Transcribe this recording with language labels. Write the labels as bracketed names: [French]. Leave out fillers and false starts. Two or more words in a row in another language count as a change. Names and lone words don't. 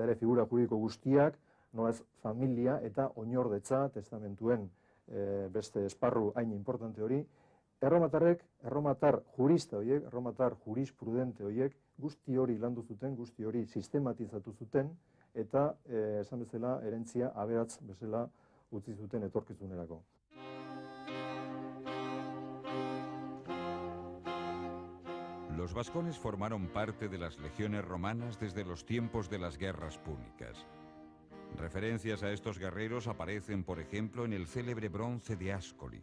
[Basque] ere figura juridiko guztiak, nolaz familia eta oinordetza, testamentuen beste esparru hain importante hori, erromatar jurista horiek, erromatar jurisprudente horiek, guzti hori landu zuten, guzti hori sistematizatu zuten, eta esan bezala herentzia aberats bezala utzi zuten etorkizunerako. [Spanish] Los vascones formaron parte de las legiones romanas desde los tiempos de las guerras púnicas. Referencias a estos guerreros aparecen, por ejemplo, en el célebre bronce de Ascoli.